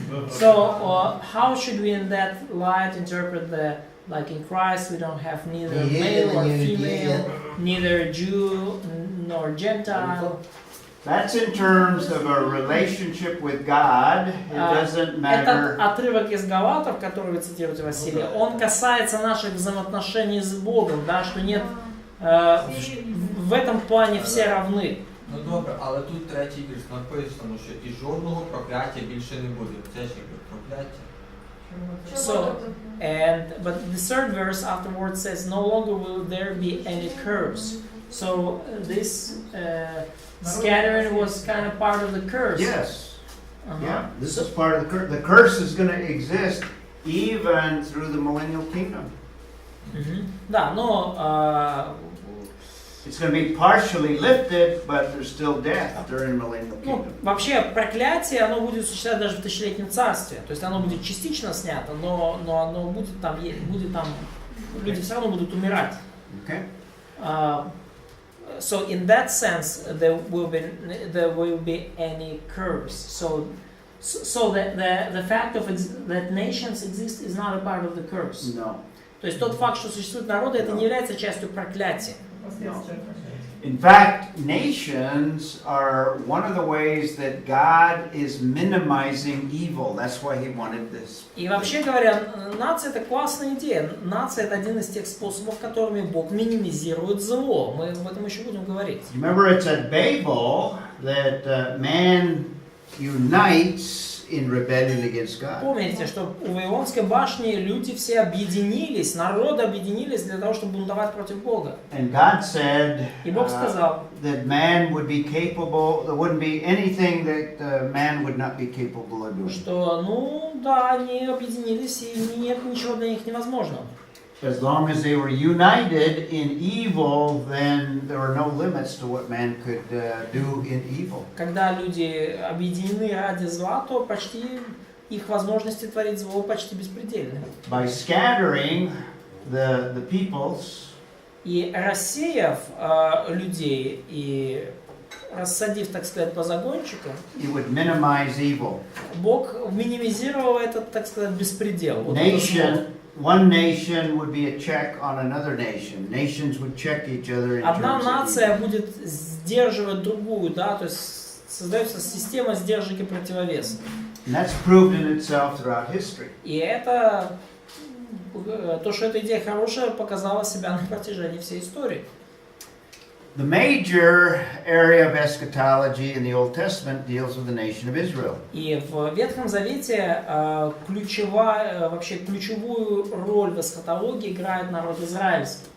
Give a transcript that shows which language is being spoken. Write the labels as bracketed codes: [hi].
[en] So, how should we in that light interpret the, like in Christ we don't have neither male or female, neither Jew nor Gentile. That's in terms of a relationship with God. It doesn't matter. [ru] Этот отрывок из Галатов, который вы цитируете, Василий, он касается наших взаимоотношений с Богом, да, что нет, в этом плане все равны. [uk] Ну добре, але тут третій вірш написано, що і жодного прокляття більше не буде. Це ж якби прокляття. [en] So, but the third verse afterwards says, no longer will there be any curse. So this scattering was kind of part of the curse. Yes. Uh-huh. Yeah. This is part of the curse. The curse is going to exist even through the millennial kingdom. [ru] Да, но [en] It's going to be partially lifted, but there's still death during the millennial kingdom. [ru] вообще проклятие, оно будет существовать даже в тысячелетнем царстве. То есть оно будет частично снято, но оно будет там, люди все равно будут умирать. [en] Okay. So in that sense, there will be any curse. So the fact of that nations exist is not a part of the curse. No. [ru] То есть тот факт, что существуют народы, это не является частью проклятия. [en] In fact, nations are one of the ways that God is minimizing evil. That's why He wanted this. [ru] И вообще говоря, нация это классная идея. Нация это один из тех способов, которыми Бог минимизирует зло. Мы об этом еще будем говорить. [en] Remember, it's at Babel that man unites in rebellion against God. [ru] Помните, что у Вавилонской башни люди все объединились, народы объединились для того, чтобы бунтовать против Бога. [en] And God said [ru] И Бог сказал, [en] that man would be capable, there wouldn't be anything that man would not be capable of doing. [ru] что, ну да, они объединились, и нет ничего для них невозможного. [en] As long as they were united in evil, then there were no limits to what man could do in evil. [ru] Когда люди объединены ради зла, то почти их возможности творить зло почти беспредельны. [en] By scattering the peoples, [ru] И рассеяв людей и рассадив, так сказать, по загончикам, [en] it would minimize evil. [ru] Бог минимизировал этот, так сказать, беспредел. Вот это зло. [en] One nation would be a check on another nation. Nations would check each other in [ru] Одна [en] terms of [ru] нация [en] evil. [ru] будет сдерживать другую, да, то есть создается система сдержек и противовесов. [en] And that's proved in itself throughout history. [ru] И это, то, что эта идея хорошая, показала себя на протяжении всей истории. [en] The major area of eschatology in the Old Testament deals with the nation of Israel. [ru] И в Ветхом Завете ключевую роль в эсхатологии играет народ израильский.